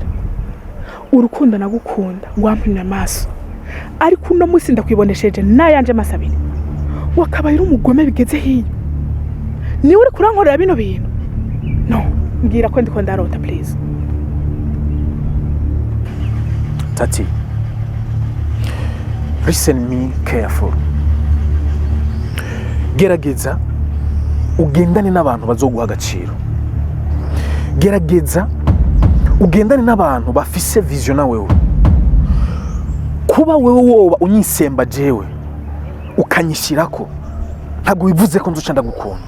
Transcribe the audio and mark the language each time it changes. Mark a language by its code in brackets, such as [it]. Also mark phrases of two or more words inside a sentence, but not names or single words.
[rn] Urukundo nagukunda wampimye amaso, ariko uno munsi ndakwibonesheje nayanje masabiri. Wakabaye uri umugome bigeze hiyo. Ni uri kurankorera bino bintu? No, mbwira ko ndiko ndarota please. [en] Tati, listen me careful. [rn] Gerageza ugendane n'abantu bazoguha agaciro. Gerageza ugendane n'abantu bafise vision na wewe. Kuba wewe woba unyisemba jewe ukanyishirako ntago bivuze ko nzuca ndagukunda.